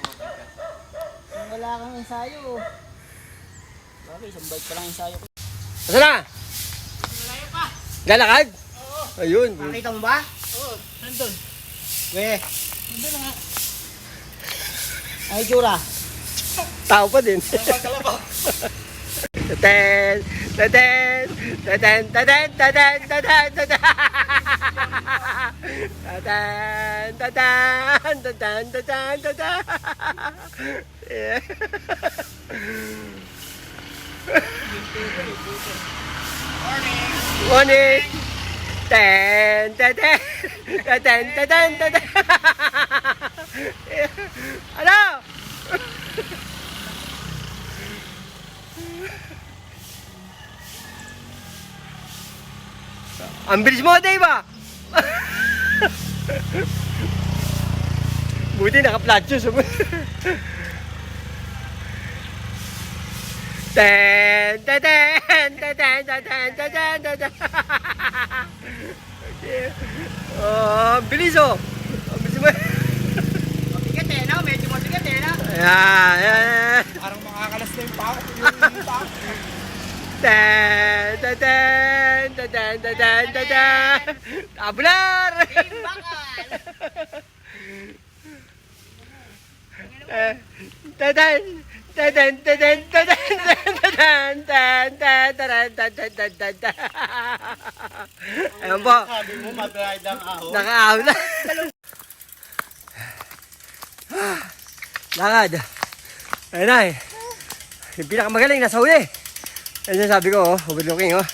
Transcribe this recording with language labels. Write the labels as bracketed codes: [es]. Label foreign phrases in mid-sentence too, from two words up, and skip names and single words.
[tl] Wala kang ensayo. Bakit? Isang bike pa lang ensayo ko. [ceb] Asa na? [tl] Malayo pa. Lalakad? Oo. Ayun. Nakita mo ba? Oo. Nandun. Weh. Nandun na nga. Ay, Jura. Tao pa din. Taten, taten, taten, taten, taten, taten, taten. Taten, taten, taten, taten, taten. [en] Yeah. Morning. Ten, taten, taten, taten, taten. [tl] Ano? Ang bilis mo, Dave, ah! Buti naka- [en] flat shoes. Ten, ten, ten, ten, ten, ten, ten, ten, ten. [tl] Oh, ang bilis, oh! Ang bilis mo. Mabigat eh, no? Medyo mabigat eh, no? Ayan, ayan. Parang makakalas na yung pako. Ten, ten, ten, ten, ten, ten, ten, ten, ten. Tabular! Team Bakal! Ten, ten, ten, ten, ten, ten, ten, ten, ten, ten, ten, ten, ten, ten, ten, ten, ten. Ayan po, Sabi mo, mag-ride ang ahon. nakaahon na. Lakad. Ayun na eh. Yung pinakamagaling, nasa huli. Ayun yung sabi ko, overlooking, oh.